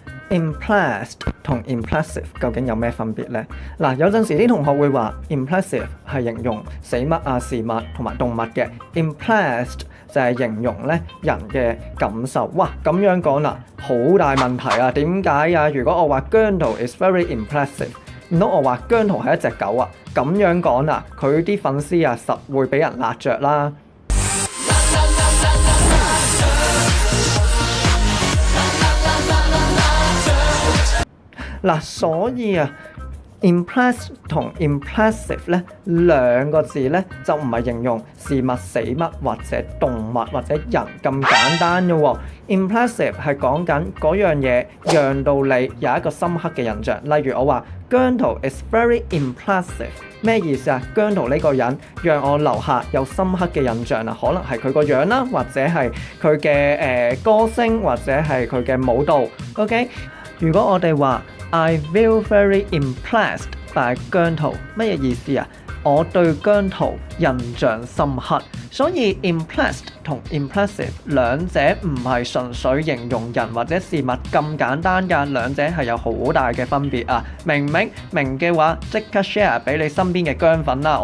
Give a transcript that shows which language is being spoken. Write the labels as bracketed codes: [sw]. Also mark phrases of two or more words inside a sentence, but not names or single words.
[yue] impressed 同 impressive 究竟有咩分別呢？嗱，有陣時啲同學會話 impressive 係形容死物啊、事物同埋動物嘅 ，impressed 就係形容咧人嘅感受。哇，咁樣講啦，好大問題啊！點解啊？如果我話姜濤 [en] is very impressive， [yue] 唔通我話姜濤係一隻狗啊？咁樣講啦，佢啲粉絲啊實會俾人辣着啦。嗱，所以啊 ，impress 同 impressive 咧兩個字咧就唔係形容事物、死物或者動物或者人咁簡單嘅喎。impressive 係講緊嗰樣嘢讓到你有一個深刻嘅印象。例如我話姜濤 [en] is very impressive， [yue] 咩意思啊？姜濤呢個人讓我留下有深刻嘅印象啊，可能係佢個樣啦，或者係佢嘅歌聲，或者係佢嘅舞蹈。OK， 如果我哋話 [en] I feel very impressed by [yue] 姜濤，乜嘢意思啊？我對姜濤印象深刻，所以 impressed 同 impressive 兩者唔係純粹形容人或者事物咁簡單㗎，兩者係有好大嘅分別啊！明唔明？明嘅話即刻 share 俾你身邊嘅姜粉啦！